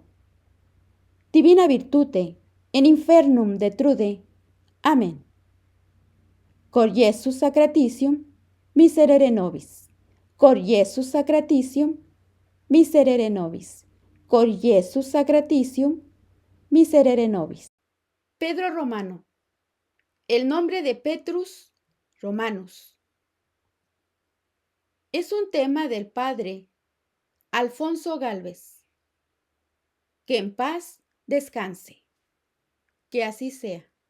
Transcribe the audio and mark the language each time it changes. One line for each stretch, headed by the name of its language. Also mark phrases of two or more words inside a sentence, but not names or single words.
Latin: Divina virtute in infernum detrude. Amen. Cor Iesus sacratitium, miserere nobis. Cor Iesus sacratitium, miserere nobis. Cor Iesus sacratitium, miserere nobis.
Spanish: Pedro Romano. El nombre de Petrus Romanus. Es un tema del padre Alfonso Gálvez. Que en paz descanse. Que así sea.